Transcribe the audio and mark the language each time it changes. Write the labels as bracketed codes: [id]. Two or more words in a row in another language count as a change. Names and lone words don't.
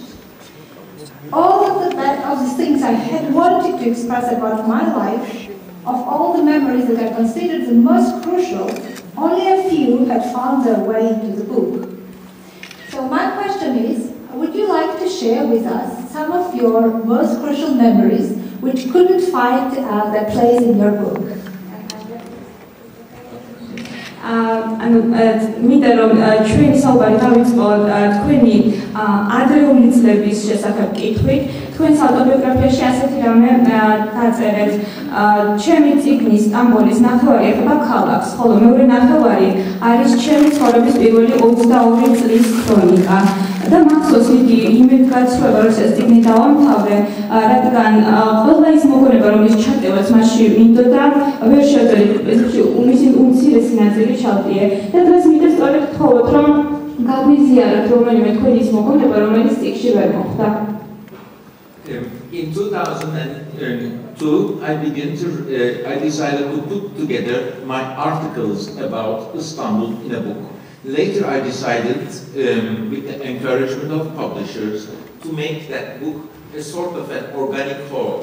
[en] All of the things I had wanted to express about my life, of all the memories that I considered the most crucial, only a few had found their way into the book. So my question is, would you like to share with us some of your most crucial memories which couldn't find their place in your book? [ka] მინდა რომ ჩვენი საუბარი დავიწყოთ თქვენი ადრეული წლების შესახებ კითხვით. თქვენს ავტობიოგრაფიაში ასეთი რამე დაწერეთ. ჩემი წიგნის სტამბოლის ნახევარი ეხება ქალაქს, ხოლო მეორე ნახევარი არის ჩემი ცხოვრების პირველი 22 წლის ქრონიკა. და მახსოვს იგი იმედგაცრუება, როდესაც წიგნი დავამთავრე, რადგან ყველა ის მოგონება, რომლის ჩატევაც მასში მინდოდა, ვერ შევძლებდი მისი უმცირესი ნაწილი ჩავდიე. და დღეს მინდა სწორედ გთხოვოთ, რომ გავიზიაროთ რომელიმე თქვენი ის მოგონება, რომელიც წიგნში ვერ მოხვდა. [en] In 2002, I decided to put together my articles about Istanbul in a book. Later, I decided, with the encouragement of publishers, to make that book a sort of an organic whole.